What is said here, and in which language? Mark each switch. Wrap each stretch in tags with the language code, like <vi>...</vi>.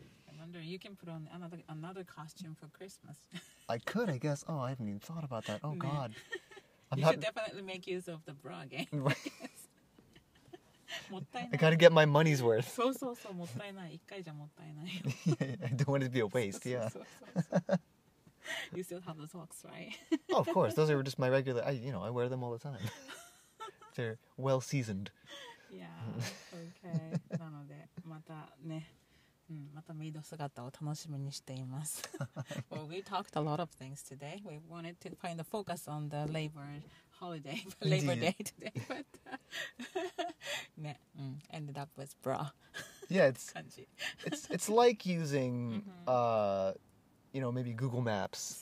<en>I wonder you can put on another costume for Christmas. I could, I guess. Oh, I haven't even thought about that. Oh God. You should definitely make use of the bra game. I gotta get my money's worth.</en> <ja>そうそうそう、もったいない。一回じゃもったいないよ。</ja> <en>I don't want it to be a waste, yeah. You still have the socks, right? Oh, of course. Those are just my regular, I wear them all the time. They're well seasoned. Yeah, okay.</en> <ja>なので、またね、またメイド姿を楽しみにしています。</ja> <en>Well, we talked a lot of things today. We wanted to find the focus on the Labor Day today, but ended up with bra. Yeah, it's like using maybe Google Maps.</en>